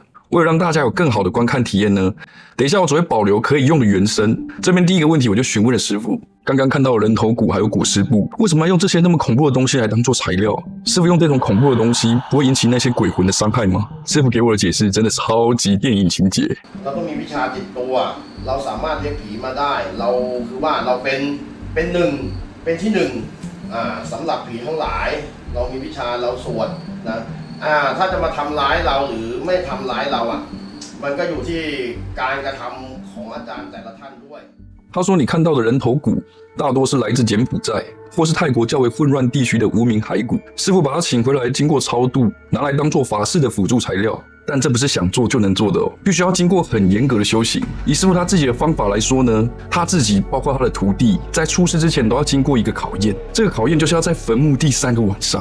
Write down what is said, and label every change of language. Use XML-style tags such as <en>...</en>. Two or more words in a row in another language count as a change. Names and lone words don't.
<zh>为了让大家有更好的观看体验呢，等一下我只会保留可以用的原声。这边第一个问题我就询问了师傅，刚刚看到人头骨还有裹尸布，为什么要用这些那么恐怖的东西来当做材料？师傅用这种恐怖的东西不会引起那些鬼魂的伤害吗？师傅给我的解释真的超级電影情節。</zh> <th>เราต้องมีวิชาติดตัวเราสามารถเรียกผีมาได้เราคือว่าเราเป็นหนึ่งเป็นที่หนึ่งสำหรับผีทั้งหลายเรามีวิชาเราสวดนะถ้าจะมาทำร้ายเราหรือไม่ทำร้ายเรามันก็อยู่ที่การกระทำของอาจารย์แต่ละท่านด้วย。</th> <zh>他说你看到的人头骨大多是来自柬埔寨或是泰国较为混乱地区的无名骸骨，师傅把他请回来经过超度，拿来当做法事的辅助材料。但这不是想做就能做的哦，必须要经过很严格的修行。以师傅他自己的方法来说呢，他自己包括他的徒弟在出世之前都要经过一个考验，这个考验就是要在坟墓第3个晚上。</zh>